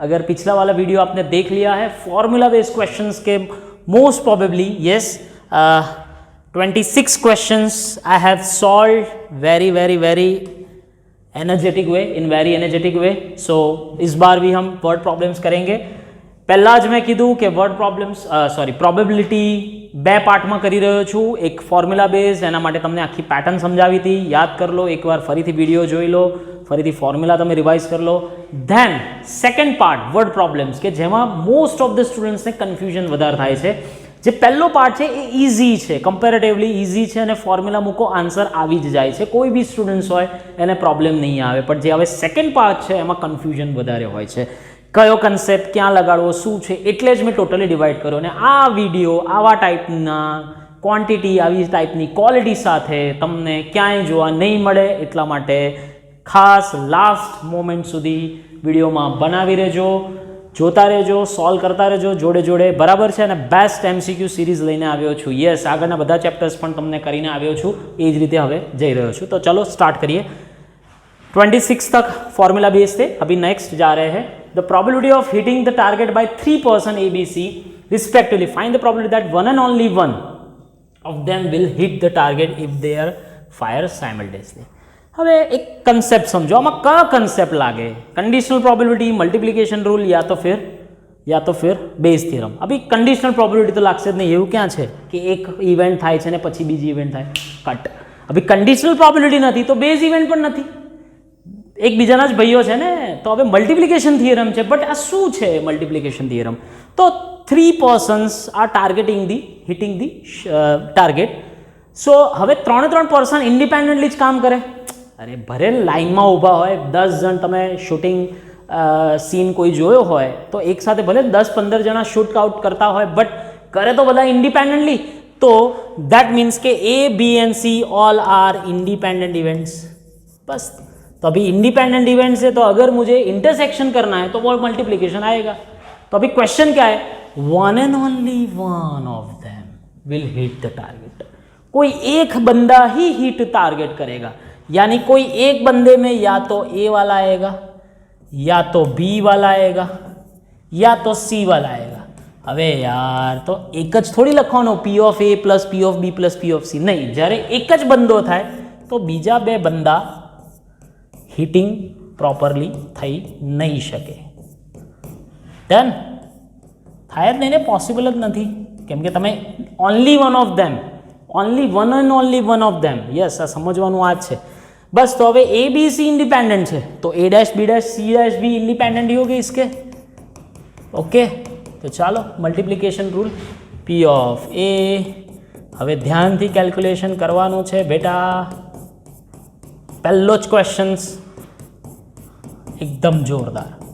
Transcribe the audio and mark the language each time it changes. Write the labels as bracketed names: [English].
[Hindi] अगर पिछला वाला वीडियो आपने देख लिया है फॉर्मूला बेस्ड क्वेश्चंस के, [English] most probably yes 26 questions I have solved very very very energetic way, [Hindi] in very energetic वे। सो इस बार भी हम वर्ड प्रॉब्लम्स करेंगे। [Gujarati] પહેલા જ મેં કીધું કે વર્ડ પ્રોબ્લેમ્સ પ્રોબેબિલિટી બે પાર્ટમાં કરી રહ્યો છું, એક ફોર્મ્યુલા બેઝ, એના માટે તમને આખી પેટર્ન સમજાવી હતી, યાદ કરી લો એકવાર, ફરીથી વિડીયો જોઈ લો, ફરીથી ફોર્મ્યુલા તમે રિવાઇઝ કરી લો. Than second part word problems, કે જેમાં મોસ્ટ ઓફ ધ સ્ટુડન્ટ્સને કન્ફ્યુઝન વધારે થાય છે. જે પહેલો પાર્ટ છે એ ઇઝી છે, કમ્પેરેટિવલી ઇઝી છે, અને ફોર્મ્યુલા મૂકો આન્સર આવી જ જાય છે, કોઈ બી સ્ટુડન્ટ્સ હોય એને પ્રોબ્લેમ નહીં આવે. પણ જે હવે સેકન્ડ પાર્ટ છે એમાં કન્ફ્યુઝન વધારે હોય છે, કયો કન્સેપ્ટ ક્યાં લગાડવો શું છે, એટલે જ મેં ટોટલી ડિવાઈડ કર્યો. અને આ વિડીયો આવા ટાઈપના ક્વોન્ટિટી, આવી ટાઈપની ક્વોલિટી સાથે તમને ક્યાંય જોવા નહીં મળે, એટલા માટે ખાસ લાસ્ટ મોમેન્ટ સુધી વિડીયોમાં બનાવી રહેજો, જોતા રહેજો, સોલ્વ કરતા રહેજો જોડે જોડે, બરાબર છે? અને બેસ્ટ MCQ સિરીઝ લઈને આવ્યો છું. યસ, આગળના બધા ચેપ્ટર્સ પણ તમને કરીને આવ્યો છું, એ જ રીતે હવે જઈ રહ્યો છું. તો ચલો સ્ટાર્ટ કરીએ. [Hindi] 26 तक फॉर्मूला बेस थे, अभी नेक्स्ट जा रहे हैं. [English] The probability of hitting the target by 3% ABC respectively, find the probability that one and only one of them will hit the target if they are fire simultaneously. [Gujarati] હવે એક concept સમજો, આમાં કયો કન્સેપ્ટ લાગે? [Hindi] Conditional probability, multiplication rule, या तो फिर Bayes theorem. अभी कंडीशनल प्रोबेबिलिटी तो [Gujarati] लागશે જ નહીં, એવું ક્યાં છે કે એક ઇવેન્ટ થાય છે ને પછી બીજી ઇવેન્ટ થાય? કટ. અભી કંડીશનલ પ્રોબેબિલિટી નથી તો બેઝ ઇવેન્ટ પણ નથી, એકબીજાના જ ભાઈઓ છે ને. તો હવે મલ્ટિપ્લિકેશન થિયરમ છે, બટ આ શું છે મલ્ટિપ્લિકેશન થિયરમ? [English] તો 3 persons are targeting the, hitting the target. [Gujarati] સો હવે 3 પર્સન ઇન્ડિપેન્ડન્ટલી જ કામ કરે. અરે ભરે લાઇનમાં ઊભા હોય 10 જણ, તમે શૂટિંગ સીન કોઈ જોયો હોય તો એક સાથે ભલે 10-15 જણા શૂટ આઉટ કરતા હોય, બટ કરે તો બધા ઇન્ડિપેન્ડન્ટલી. [English] તો that means કે A, B and C all are independent events. [Hindi] बस, तो अभी इंडिपेंडेंट इवेंट्स है, तो अगर मुझे इंटरसेक्शन करना है तो वो मल्टीप्लिकेशन आएगा. तो अभी क्वेश्चन क्या है? [English] One and only one of them will hit the target. [Hindi] कोई एक बंदा ही हिट टारगेट करेगा, यानी कोई एक बंदे में या तो A वाला आएगा, या तो B वाला आएगा, या तो C वाला आएगा. [Gujarati] હવે યાર, તો એક જ થોડી લખવાનો P of A plus P of B plus P of C, નહીં. જ્યારે એક જ બંદો થાય તો બીજા બે બંદા હિટિંગ પ્રોપરલી થઈ નહીં શકે. ડન? થાય જ નહીં ને, પોસિબલ જ નથી, કેમ કે તમે [English] only one of them, [Gujarati] only one and only one of them. Yes, આ સમજવાનું આ જ છે. [Hindi] બસ, તો હવે A B C इंडिपेंडेंट है तो A dash B dash C dash भी इंडिपेंडेंट ही हो गए इसके. [Gujarati] ओके, तो ચાલો multiplication rule P of A. હવે ધ્યાનથી કેલ્ક્યુલેશન કરવાનું છે બેટા. પહેલો જ ક્વેશ્ચન્સ એકદમ જોરદાર.